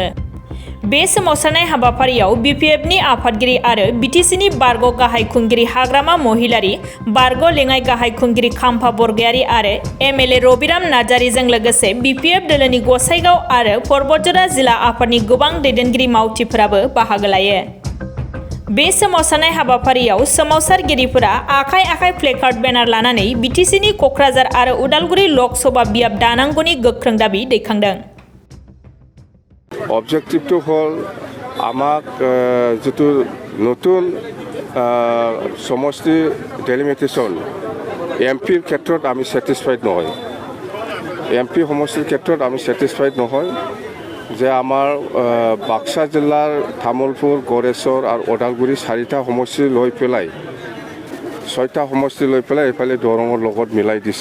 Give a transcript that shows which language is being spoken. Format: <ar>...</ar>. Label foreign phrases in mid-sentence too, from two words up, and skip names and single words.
<brx>बे सोमावसारनाय हाबाफारियाव बिपिएफनि आफादगिरि आरो बिटिसिनि बारग' गाहाय खुंगिरि हाग्रामा महिलारि, बारग' लेङाइ गाहाय खुंगिरि खाम्फा बरगयारि आरो एमएलए रबिराम नार्जारिजों लोगोसे बिपिएफ दोलोनि गसाइगाव आरो परबतजरा जिल्ला आफादनि गोबां दैदेनगिरि मावथिफोराबो बाहागो लायो। बे सोमावसारनाय हाबाफारियाव सोमावसारगिरिफोरा आखाइ आखाइ प्लेकार्ड बेनार लानानै बिटिसिनि क'क्राझार आरो उदालगुरि लकसभा बियाब दानांगौनि गोख्रों दाबि दैखांदों।</brx> <as>অবজেক্টিভটো হ'ল আমাক যেটো নতুন সমষ্টি ডেলিমিটেশ্যন এমপিৰ ক্ষেত্ৰত আমি ছেটিছফাইড নহয়। এমপি সমষ্টিৰ ক্ষেত্ৰত আমি ছেটিছফাইড নহয় যে আমাৰ বাক্সা জিলাৰ তামোলপুৰ, গড়েশ্বৰ আৰু ওদালগুৰি 4টা সমষ্টি লৈ পেলাই 6টা সমষ্টি লৈ পেলাই এইফালে দৰঙৰ লগত মিলাই দিছে।</as>